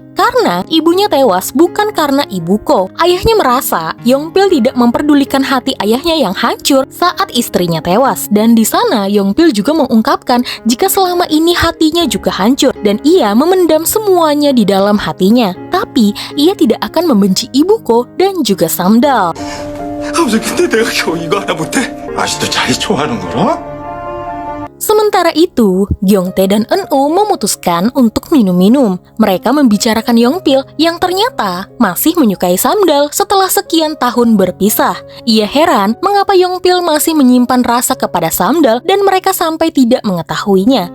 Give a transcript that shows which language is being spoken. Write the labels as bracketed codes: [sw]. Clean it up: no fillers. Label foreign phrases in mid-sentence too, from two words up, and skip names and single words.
[id] Karena ibunya tewas bukan karena Ibuko. Ayahnya merasa Yongpil tidak memperdulikan hati ayahnya yang hancur saat istrinya tewas. Dan di sana Yongpil juga mengungkapkan jika selama ini hatinya juga hancur dan ia memendam semuanya di dalam hatinya. Tapi ia tidak akan membenci Ibuko dan juga Samdal. [ko] 근데 내가 겨우 이거 하나 못해? 아직도 자기 좋아하는 거라? [id] Sementara itu, Gyeongtae dan Eun-woo memutuskan untuk minum-minum. Mereka membicarakan Yongpil yang ternyata masih menyukai Samdal setelah sekian tahun berpisah. Ia heran mengapa Yongpil masih menyimpan rasa kepada Samdal dan mereka sampai tidak mengetahuinya.